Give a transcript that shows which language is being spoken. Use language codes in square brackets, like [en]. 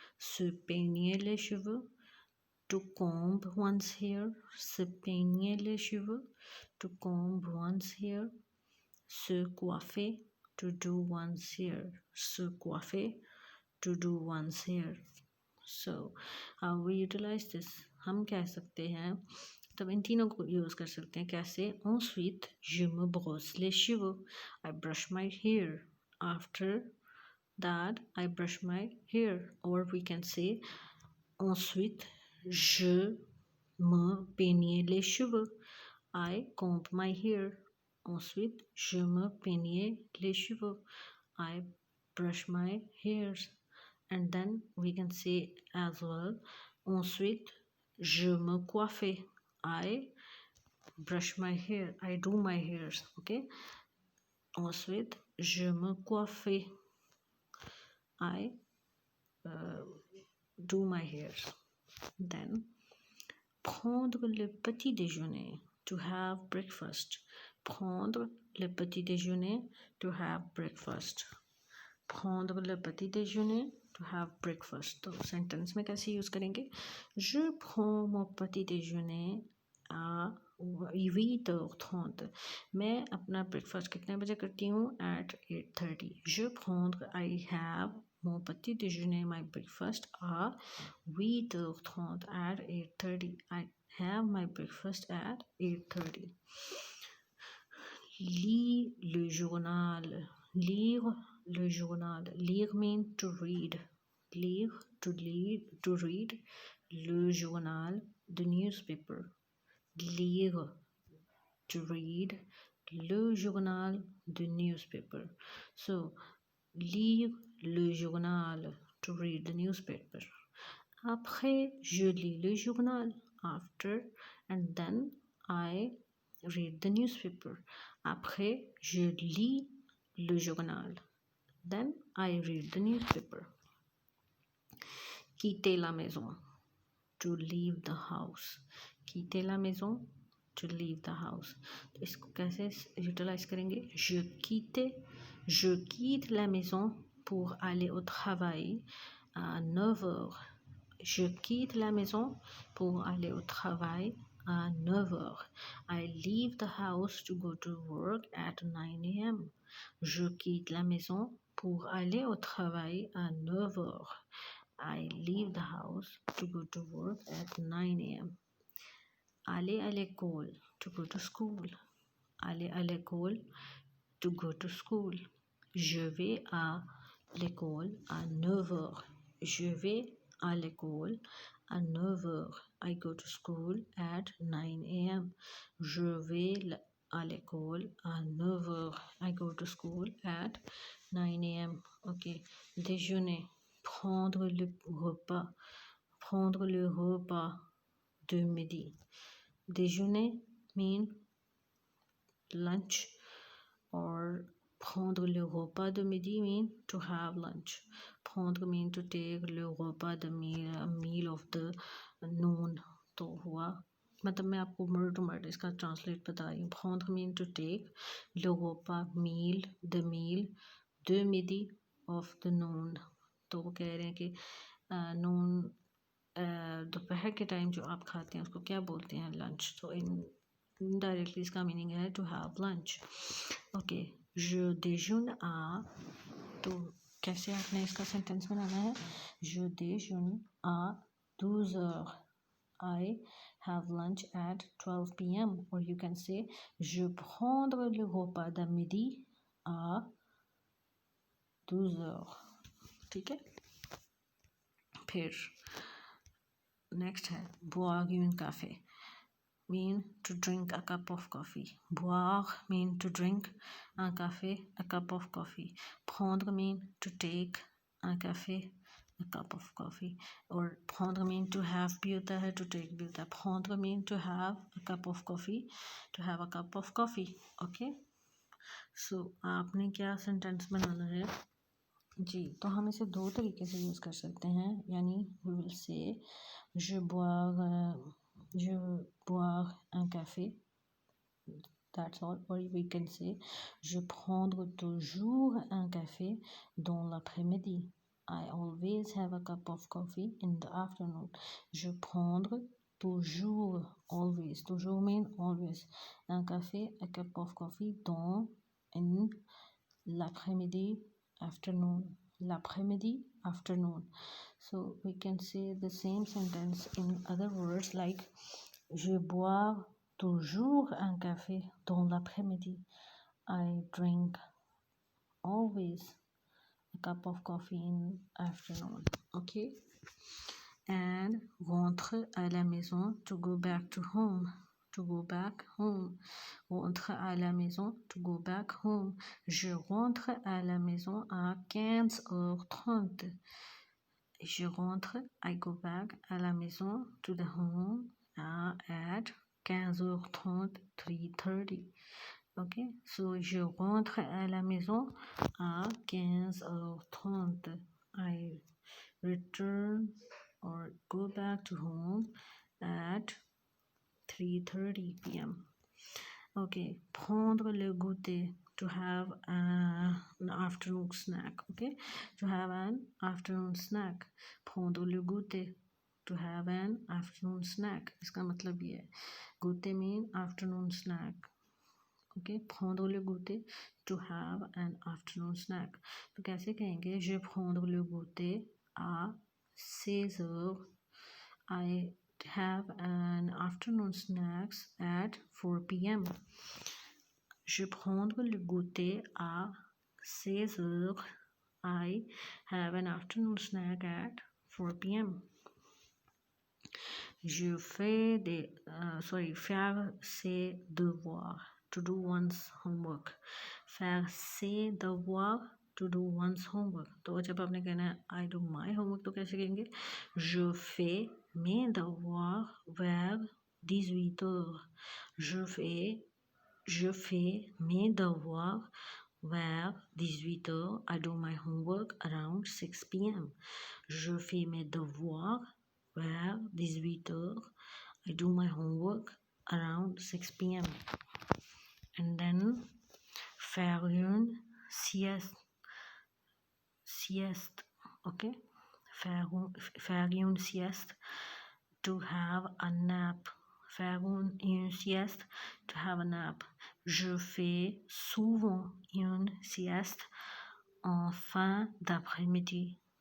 [fr] Se peigner les cheveux, [en] to comb one's hair. [fr] Se peigner les cheveux, [en] to comb one's hair. [fr] Se coiffer, [en] to do one's hair. Se coiffer, to do one's hair. So how we utilize this? [hi] हम कह सकते हैं, तब इन तीनों को use कर सकते हैं कैसे? [fr] Ensuite je me brosse les cheveux, [en] I brush my hair. After that I brush my hair. Or we can say [fr] ensuite je me peigne les cheveux, [en] I comb my hair. [fr] Ensuite je me peigne les cheveux, [en] I brush my hairs. And then we can say as well, [fr] ensuite je me coiffe, [en] I brush my hair, I do my hairs. Okay, [fr] ensuite je me coiffe, [en] I do my hairs. Then [fr] prendre le petit déjeuner, [en] to have breakfast. [fr] Prendre le petit déjeuner, [en] to have breakfast. [fr] Prendre le petit déjeuner, [en] to have breakfast. [hi] तो sentence में कैसे use करेंगे? [fr] Je prends mon petit déjeuner à 8h30. [hi] मैं अपना breakfast कितने बजे करती हूँ? [en] At 8:30. [fr] Je prendre, [en] I have [fr] mon petit déjeuner, [en] my breakfast [fr] à 8h30. [en] At 8:30. I have my breakfast at 8:30. [fr] Lire le journal. Lire le journal. [en] Lire means to read. Lire, to read. [fr] Le journal, [en] the newspaper. Lire, to read. Le journal, the newspaper. So [fr] lire le journal, [en] to read the newspaper. [fr] Après je lis le journal, [en] after, and then I read the newspaper. [fr] Après je lis le journal, [en] then I read the newspaper. [fr] Quitter la maison, [en] to leave the house. [fr] Quitter la maison, [en] to leave the house. [hi] तो इसको कैसे utilise करेंगे? [fr] Je quitte la maison pour aller au travail à 9h. Je quitte la maison pour aller au travail à 9h. [en] I leave the house to go to work at 9 a.m. [fr] Je quitte la maison pour aller au travail à 9h. [en] I leave the house to go to work at 9 a.m. [fr] Aller à l'école, [en] to go to school. Aller à l'école, to go to school. [fr] Je vais à l'école à 9 heures. Je vais à l'école à 9 heures. [en] I go to school at 9 a.m. [fr] Je vais à l'école à 9 heures. [en] I go to school at 9 a.m. Ok. Déjeuner. [fr] Prendre le repas. Prendre le repas de midi. [en] Déjeuner mean lunch, or [fr] prendre le repas de midi [en] mean to have lunch. Prendre mean to take, [fr] le repas de [en] meal, a meal of the noon. [hi] तो हुआ मतलब मैं आपको word to word इसका translate बता रही हूँ. prendre mean to take, [fr] le repas [hi] meal, the meal, [fr] de midi [hi] of the noon. तो वो कह रहे हैं कि नून दोपहर के टाइम जो आप खाते हैं उसको क्या बोलते हैं, लंच. तो इनडायरेक्टली इसका मीनिंग है to have lunch. Okay. [fr] je déjeune à, [hi] तो कैसे आपने इसका सेंटेंस बनाना है. [fr] je déjeune à 12 heures. [en] I have lunch at 12 p.m. or you can say [fr] je prendre le repas de midi à 12 heures. [hi] ठीक है. फिर नेक्स्ट है [fr] boire un café. [en] Mean to drink a cup of coffee. Boire mean to drink, un café, a cup of coffee. Prendre mean to take, un café, a cup of coffee. Or prendre mean to have [hi] भी होता है, [en] to take भी होता है. Prendre mean to have a cup of coffee, to have a cup of coffee. Okay. [hi] So आपने क्या sentence बनाना है जी. तो हम इसे दो तरीके से यूज़ कर सकते हैं. यानी [en] we will say [fr] je bois un café. [en] That's all. Or we can say [fr] je prendre toujours un café dans l'après-midi. [en] I always have a cup of coffee in the afternoon. [fr] Je prendre toujours, [en] always. Toujours mean always. Un café, a cup of coffee dans, in l'après-midi, afternoon. L'après-midi, afternoon. So we can say the same sentence in other words like [fr] je bois toujours un café dans l'après-midi. [en] I drink always a cup of coffee in afternoon. Okay. And [fr] rentre à la maison, [en] to go back to home. To go back home. [fr] Rentre à la maison, [en] to go back home. [fr] Je rentre à la maison à 15h30. Je rentre, I go back à la maison, to the home at 15h30, 3:30. Okay, so je rentre à la maison à 15h30. [en] I return or go back to home at 3:30 p.m. Okay, [fr] prendre le goûter, [en] to have an afternoon snack. Okay, to have an afternoon snack. [fr] Prendre le goûter, [en] to have an afternoon snack. [hi] इसका मतलब ये है, goûter [en] mean afternoon snack. Okay, [fr] prendre le goûter, [en] to have an afternoon snack. [hi] तो कैसे कहेंगे, [fr] je prendre le goûter à 16h. [en] I have an afternoon snacks at 4 p.m. [fr] Je prendre le goûter à 16h. [en] I have an afternoon snack at 4 p.m. [fr] Je fais faire ses devoirs, [en] to do one's homework. [fr] Faire ses devoirs, [en] to do one's homework. [hi] तो जब आपने कहना है [en] I do my homework, [hi] तो कैसे कहेंगे, [fr] je fais mes devoirs vers 18h. Je fais mes devoirs vers 18h. [en] I do my homework around 6 p.m. [fr] Je fais mes devoirs vers 18h. [en] I do my homework around 6 p.m. And then [fr] faire une sieste. [en] Okay, [fr] faire une sieste, [en] to have a nap. [fr] Faire une sieste, to have a nap. Je fais souvent une sieste en fin d'après-midi.